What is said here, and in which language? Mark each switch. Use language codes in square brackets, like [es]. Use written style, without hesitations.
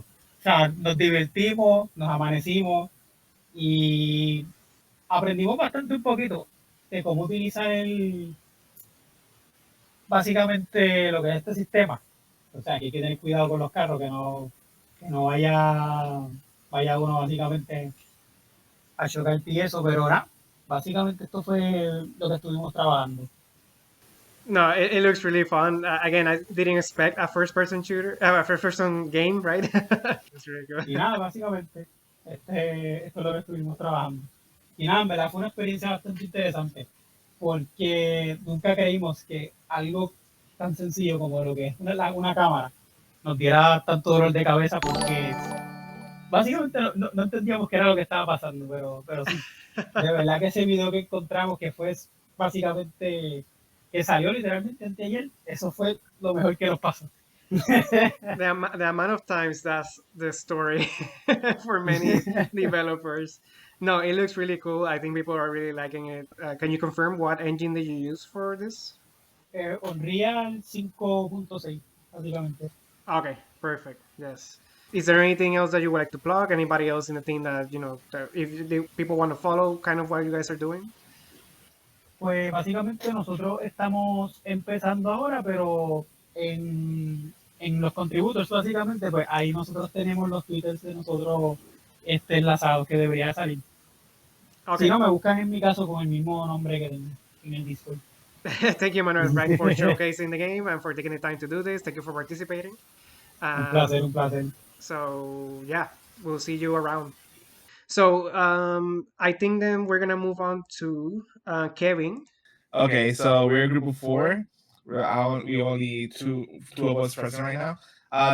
[es] O sea, nos divertimos, nos amanecimos y aprendimos bastante un poquito de cómo utilizar básicamente lo que es este sistema. O sea, que hay que tener cuidado con los carros, que no vaya uno básicamente a chocar y eso, pero nada, básicamente esto fue lo que estuvimos trabajando. [en] No, it looks really fun. Again, I didn't expect a first-person shooter, a first-person game, right? It's really [es] Y [en] good. [es] nada, básicamente, esto es lo que estuvimos trabajando. Y nada, en verdad fue una experiencia bastante interesante, porque nunca creímos que algo tan sencillo como lo que es una cámara nos diera tanto dolor de cabeza, porque básicamente no entendíamos qué era lo que estaba pasando, pero sí, de verdad que ese video que encontramos, que fue básicamente, que salió literalmente anteayer, eso fue lo mejor que nos pasó. [en] The amount of times that's the story for many developers. No, it looks really cool. I think people are really liking it. Can you confirm what engine did you use for this? [es] Unreal 5.6, básicamente. [en] Okay, perfect. Yes. Is there anything else that you would like to plug? Anybody else in the team that that if people want to follow, kind of what you guys are doing? [es] Pues básicamente nosotros estamos empezando ahora, pero en los contributors, básicamente, pues ahí nosotros tenemos los twitters de nosotros enlazados que debería salir. Si [en] Okay. [es] no, me buscan en mi caso con el mismo nombre que tengo en el Discord. [en] Thank you, Manuel, right, for showcasing the game and for taking the time to do this. Thank you for participating. [es] Un placer, Um, un placer. [en] so yeah, we'll see you around. So I think then we're gonna move on to Kevin. Okay, so we're a group of four. We only two of us present right now.